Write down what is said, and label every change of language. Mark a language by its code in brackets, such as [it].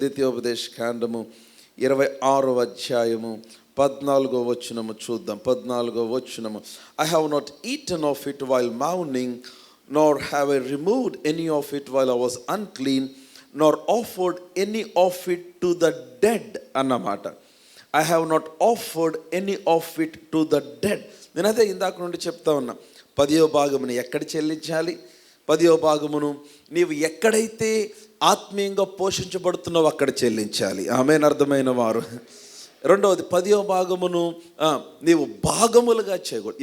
[te] ద్వితీయోపదేశ కాండము 26వ అధ్యాయము 14వ వచనము చూద్దాం. 14వ వచనము, [en] I have not eaten of it while mourning, nor have I removed any of it while I was unclean, nor offered any of it to the dead [te] అన్నమాట. [en] I have not offered any of it to the dead. [te] నేను అదే ఇందాక నుండి చెప్తా ఉన్నా, 10వ భాగమును ఎక్కడ చెల్లించాలి? 10వ భాగమును నీవు ఎక్కడైతే ఆత్మీయంగా పోషించబడుతున్నావో అక్కడ చెల్లించాలి. ఆమేన్. అర్థమైన వారు. రెండవది 10వ భాగమును నీవు భాగములుగా చేయకూడదు.